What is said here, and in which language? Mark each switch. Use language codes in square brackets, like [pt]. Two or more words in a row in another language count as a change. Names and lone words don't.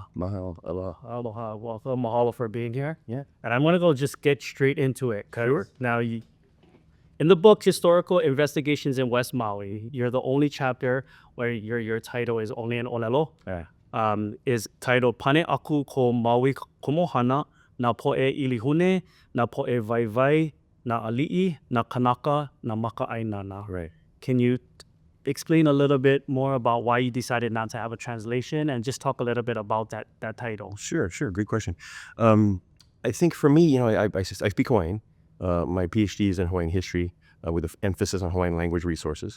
[haw] Mahalo, aloha. [en] Aloha. Welcome. Mahalo for being here. Yeah. And I'm going to just get straight into it. Sure. Now, in the book, Historical Investigations in West Maui, you're the only chapter where your title is only in Olelo. Yeah. Is titled Pane Aku Ko Maui Kumohana Na Poe Ilihune, Na Poe Vaivai, Na Ali'i, Na Kanaka, Na Maka'ainana. Right. Can you explain a little bit more about why you decided not to have a translation and just talk a little bit about that title? Sure. Great question. I think for me, I speak Hawaiian. My PhD is in Hawaiian history with an emphasis on Hawaiian language resources.